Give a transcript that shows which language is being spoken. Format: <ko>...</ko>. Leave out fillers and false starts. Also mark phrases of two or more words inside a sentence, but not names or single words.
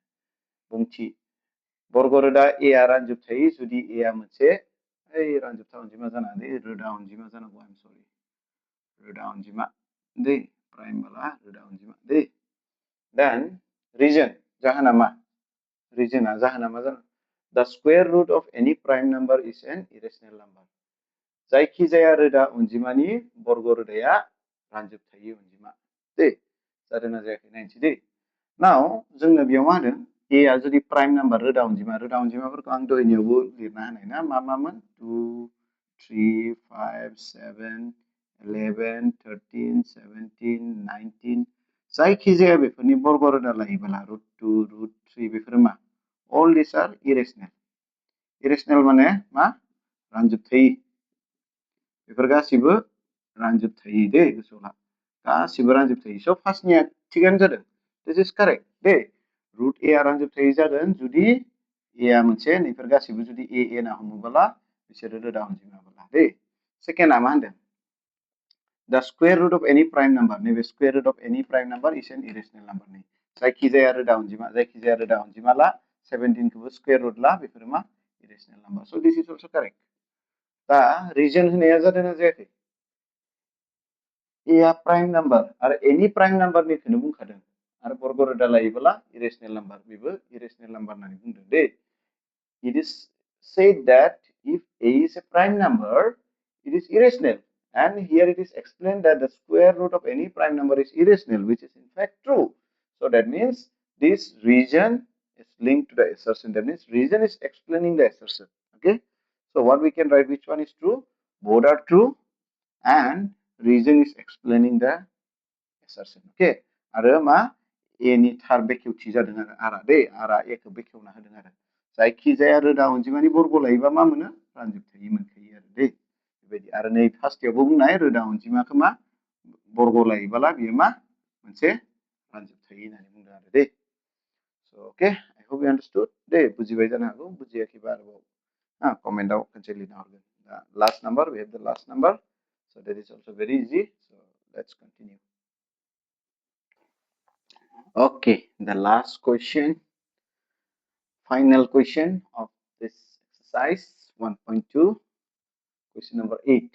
<brx>बुंथि बर्ग रोदा A आ रानजोबथाय जुदि A आ मोनसे रानजोबथा अनजिमा जाना दे रोदा अनजिमा जानांगौ.</brx> <en>I'm sorry.</en> <brx>रोदा अनजिमा दे prime बोला रोदा अनजिमा दे.</brx> <en>Then reason</en> <brx>जाहोना मा? Reason जाहोना मा जानो?</brx> <en>The square root of any prime number is an irrational number.</en> <brx>जायखिजाया रोदा अनजिमानि बर्ग रोदाया रानजोबथायै अनजिमा. दे जादोंना जायाखै नायनोसै दे. Now जोंनो बेयाव मा होदों? A आ जुदि</brx> <en>prime number</en> <brx>रोदा अनजिमाफोरखौ आं दहायनियावबो लिरना होनाय ना मामोन 2 3 5 7 11 13 17 19 जायखिजाया बेफोरनि बर्ग रोदा लायोब्ला रुट 2 रुट 3 बेफोरो मा</brx> <en>all these are irrational.</en> <brx>Irrational माने मा रानजोबथायै बेफोर गासिबो रानजोबथायै दे गोसोआव ला गासिबो रानजोबथायै. स' फार्स्टनिया थिगानो जादों.</brx> <en>This is correct दे.</en> <brx>रुट A आ रानजोबथायै जागोन जुदि A आ मोनसे नैफोर गासिबो जुदि A ना हमोब्ला बिसोरो रोदा अनजिमाब्ला दे. सेकेन्डआ मा होनदों?</brx> <en>The square root of any prime number. नैबे square root of any prime number is an irrational number.</en> <brx>नै जायखिजाया रोदा अनजिमा ला 17 खौबो square root ला बेफोरो मा</brx> <en>irrational number. So this is also correct.</en> <brx>दा reason होनाया जादोंना जायाखै? A आ</brx> <en>prime number</en> <brx>आरो</brx> <en>any prime number</en> <brx>निखौनो बुंखादों. आरो बर्ग रोदा लायोब्ला</brx> <en>irrational number</en> <brx>बेबो</brx> <en>irrational number</en> <brx>होननानै बुंदों दे.</brx> <en>It is said that if A is a prime number, it is irrational. And here it is explained that the square root of any prime number is irrational, which is in fact true. So that means this reason is linked to the assertion. That means reason is explaining the assertion. Okay. So what we can write, which one is true? Both are true, and reason is explaining the assertion. Okay.</en> <brx>आरो मा A नि थार बेखेवथि जादों आरो आरा दे आरा A खौ बेखेवना होदों आरो. जायखिजाया रोदा अनजिमानि बर्ग लायोबा मा मोनो रानजोबथायै मोनखायो आरो दे बेबायदि. आरो नै फार्स्टयावबो बुंनाय रोदा अनजिमाखौ मा बर्ग लायोब्ला बियो मा मोनसे रानजोबथायै होननानै बुंदों आरो दे.</brx> <en>So okay, I hope you understood.</en> <brx>दे बुजिबाय जानो हागौ. बुजियाखैबा आरोबाव कमेन्टआव खनसे लिरना हरगोन.</brx> <en>Last number, we have the last number. So that is also very easy. So let's continue. Okay, the last question. Final question of this exercise 1.2, question number 8.</en>